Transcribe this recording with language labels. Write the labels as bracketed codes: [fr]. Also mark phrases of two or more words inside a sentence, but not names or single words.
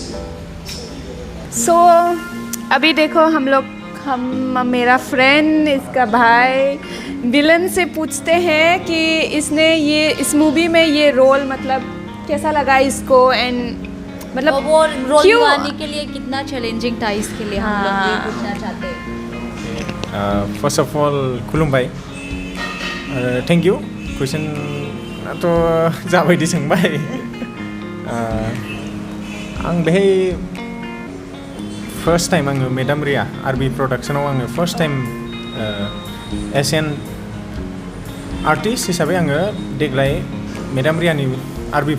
[hi] अभी देखो मेरा फ्रेंड इसका भाई विलन से पूछते हैं कि इसने ये इस मूवी में ये रोल मतलब कैसा लगा इसको एंड मतलब वो रोल निभाने के लिए कितना चैलेंजिंग था इसके लिए हम लोग ये पूछना चाहते हैं। [en] first of all [brx] खुलुमबाय [en] thank you question [brx] तो जाबायदि सोंबाय आं बेहाय [en] first time [brx] आङो मेडाम रिया आरबि प्रडाक्शनाव आङो [en] first time Asian artist [brx] हिसाबै आङो देग्लाय मेडाम रियानि आरबि